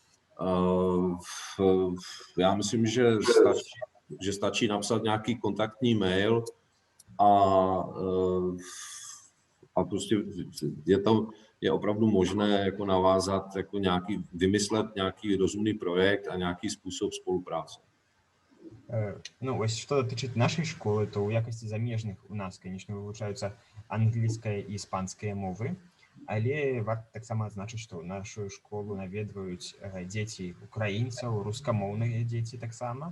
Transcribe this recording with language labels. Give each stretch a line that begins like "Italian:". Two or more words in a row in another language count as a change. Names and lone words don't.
Czech: Já myslím, že stačí napsat nějaký kontaktní mail a prostě je opravdu možné jako navázat, jako vymyslet nějaký rozumný projekt a nějaký způsob spolupráce.
Belarusian: Ну, ось што датычыць нашай школы, то ў якасці замежных у нас, конечно, вывучаюцца англійская і іспанская мовы, але варта таксама адзначыць, што нашу школу наведваюць дзеці украінцаў, рускамоўныя дзеці таксама.